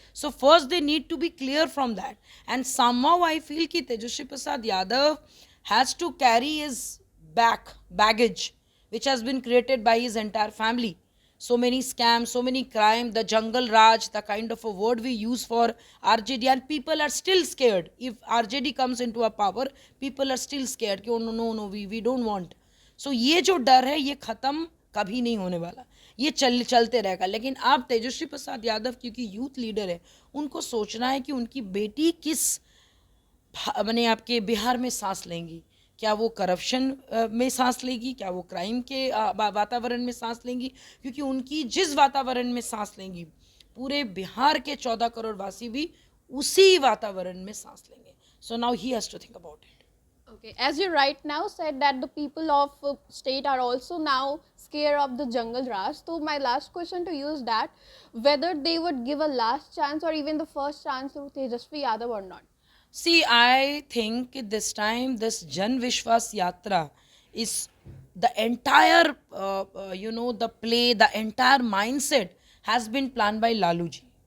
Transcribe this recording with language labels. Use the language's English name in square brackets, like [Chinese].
[English] So first they need to be clear from that. And somehow I feel that Tejasvi Prasad Yadav has to carry his baggage, which has been created by his entire family. So many scams, so many crime, the jungle raj, the kind of a word we use for RJD, and people are still scared. If RJD comes into a power, people are still scared. Oh, no, we don't want. [Hindi] So ये जो डर है ये खत्म कभी नहीं होने वाला, ये चलते रहेगा। लेकिन आप तेजस्वी प्रसाद यादव क्योंकि यूथ लीडर है, उनको सोचना है कि उनकी बेटी किस मैंने आपके बिहार में सांस लेंगी। क्या वो करप्शन में सांस लेगी, क्या वो क्राइम के वातावरण में सांस लेंगी? क्योंकि उनकी जिस वातावरण में सांस लेंगी, पूरे बिहार के 14 करोड़ वासी भी उसी वातावरण में सांस लेंगे। [English] So now he has to think about it. Okay, as you right now said that the people of state are also now scared of the jungle raj. So my last question to you is that whether they would give a last chance or even the first chance to Tejasvi Yadav or not. See, I think this time this Jan Vishwas Yatra is the entire, the play, the entire mindset has been planned by Lalu ji.